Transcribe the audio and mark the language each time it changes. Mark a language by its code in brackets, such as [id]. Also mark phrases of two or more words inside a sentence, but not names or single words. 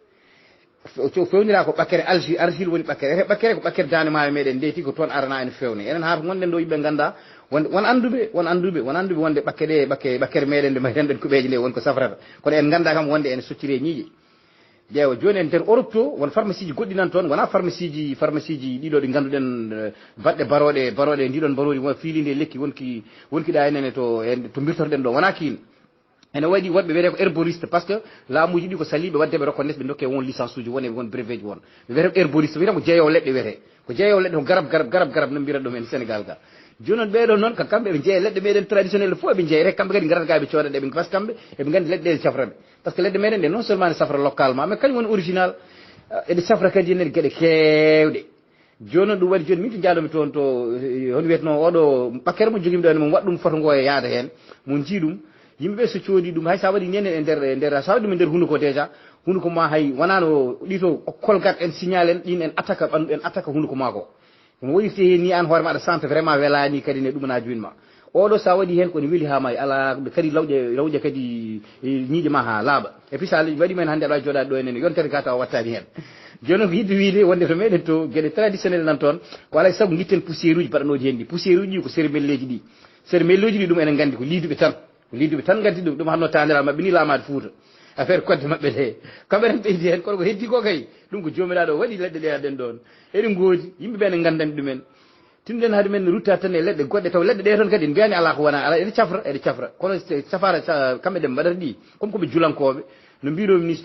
[ff] fewnira ko ɓakkere argile woni ɓakkere ete ɓakkere ko ɓakkere dande maayo meɗen ndeeti ko toon arana ene fewne enen ha gonɗen ɗo yimɓe ganda won anduɓe wonde ɓakkere meɗen nde mbayten ɗen kuɓeje nde wonko safrata kono en ganda kam wonde ene soccire ñiiƴe ƴeewa joni en nder Europe to won pharmacie ji goɗɗi nan toon wona pharmacie ji ɗiɗo ɗi ganduɗen baɗɗe baroɗe ndiɗon baroji won fiilide lekki wonki ɗa henene to mbirtotoɗen ɗo wona kiin ene waɗi woɗɓe wiyete ko herboriste [fr] par ce que [ff] laamuji ɗi ko saliɓe waddeɓe reconnaisse ɓe dokke won licence uji won brevet ji won ɓe wiyete ko herboriste wiyete ko jeeyowo leɗɗe wiyete ko jeeyowo leɗɗe ko garab no mbiyata ɗum en Sénégal ga joni noon ɓeɗon noon kamɓe ɓe jeeya leɗɗe meɗen traditionnel fof eɓe jeeya rek kamɓe kadi garata ga ɓe cooda ɗeɓe [fr] par ce que [ff] kamɓe eɓe gandi leɗɗe ɗe safraɓe [fr] par ce que [ff] leɗɗe meɗen ɗe [fr] non seulement [ff] ne safra [fr] localement mais [ff] kañum woni original eɗe safra kadi ene gueɗe kewɗe joni noon ɗum waɗi joni min to jaaɗomi toon to hono wiyetno oɗo ɓakkere mo joguimi ɗo ene mo waɗa ɗum photo ngo e yaada hen mo jii ɗum yimɓe so coodi ɗum hay sa waɗi nene e nder sa waɗi ɗum e nder hunduko déjà hunduko ma hay wonano ɗito kolgat en signal en ɗin en attaque ɓandu en attaque hunduko ma ko no woɗirte hen ni an hoore maɗa sente vraiment welani kadi ne ɗumanaji win ma oɗo sa waɗi hen kone weeli ha may ala kadi lawƴe kadi ñiiƴe ma ha laaɓa [fr] et puis [ff] sa waɗi men hannde aɗa wawi joɗade ɗo enen yontere ga taw wattani hen joni noon ko yidde wiide wonde to meɗen to gueɗe traditionnel nan toon ko alay saago guitten poussiére uji mbaɗanoji hen ɗi poussiére uji ɗi ko cérémelleji ɗi cérémelleji ɗi ɗum enen gandi ko liduɓe tan gandi ɗum hanno tandiral mabɓe ni lamade Fouta affaire kodde mabɓe ɗe kamɓe tan ɓeydi hen kono ko heddi ko kay ɗum ko jomiraɗo waɗi leɗɗe ɗe aɗen ɗon eɗen goodi yimɓeɓe ne gandani ɗumen tinɗen haade men rutta tan e leɗɗe goɗɗe taw leɗɗe ɗe toon kadi en mbiyani ala ko wona ala eɗe cafra kono safara kamɓe ɗe mbaɗata ɗi comme koɓe julankoɓe no mbiɗomi ni so